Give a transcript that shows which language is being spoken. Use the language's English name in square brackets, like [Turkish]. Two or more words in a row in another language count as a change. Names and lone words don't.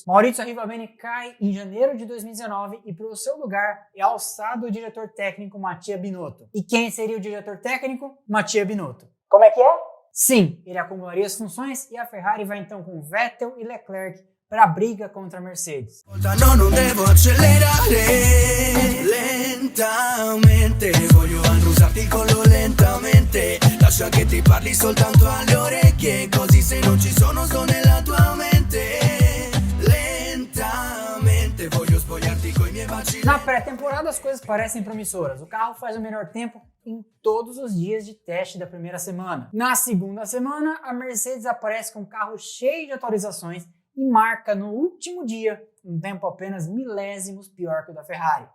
[Portuguese] Maurizio Arrivabene cai em janeiro de 2019 e para o seu lugar é alçado o diretor técnico Mattia Binotto. E quem seria o diretor técnico? Mattia Binotto. Como é que é? Sim, ele acumularia as funções e a Ferrari vai então com Vettel e Leclerc para a briga contra a Mercedes. [Italian] Non devo accelerare lentamente, voglio annusarti con lo lentamente, lascia che ti parli soltanto alle orecchie, così se non ci sono sto nella tua mente, lentamente, voglio spogliarti coi miei baci. [Portuguese] Na pré-temporada as coisas parecem promissoras, o carro faz o melhor tempo em todos os dias de teste da primeira semana. Na segunda semana, a Mercedes aparece com um carro cheio de atualizações e marca no último dia um tempo apenas milésimos pior que o da Ferrari.